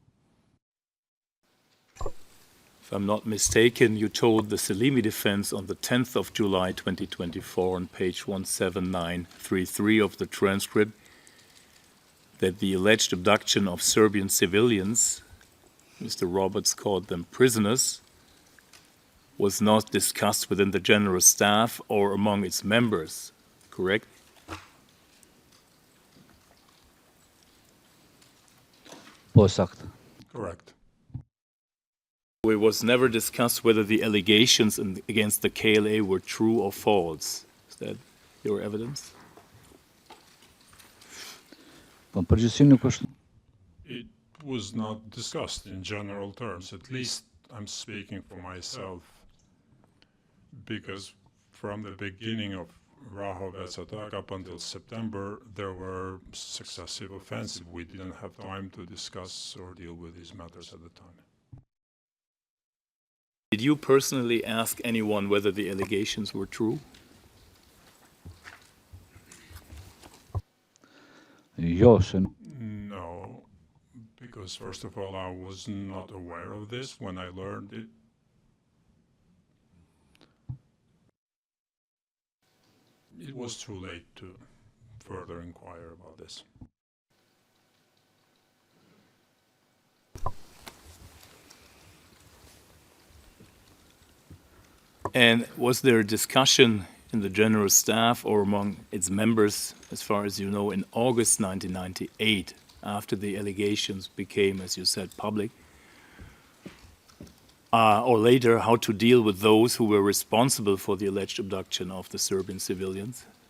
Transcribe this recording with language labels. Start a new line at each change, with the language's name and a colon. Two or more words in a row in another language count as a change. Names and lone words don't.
English: If I'm not mistaken, you told the Salimi defense on the 10th of July 2024 on page 17933 of the transcript that the alleged abduction of Serbian civilians, Mr. Roberts called them prisoners, was not discussed within the general staff or among its members, correct?
Albanian: Po saktë.
English: Correct. It was never discussed whether the allegations against the KLA were true or false. Is that your evidence?
Albanian: Po në përgjithësi nuk është.
English: It was not discussed in general terms. At least I'm speaking for myself, because from the beginning of Rahovets attack up until September, there were successive offensives. We didn't have time to discuss or deal with these matters at the time. Did you personally ask anyone whether the allegations were true?
Albanian: Jo, se
English: No, because first of all, I was not aware of this when I learned it. It was too late to further inquire about this. And was there a discussion in the general staff or among its members, as far as you know, in August 1998, after the allegations became, as you said, public, or later, how to deal with those who were responsible for the alleged abduction of the Serbian civilians?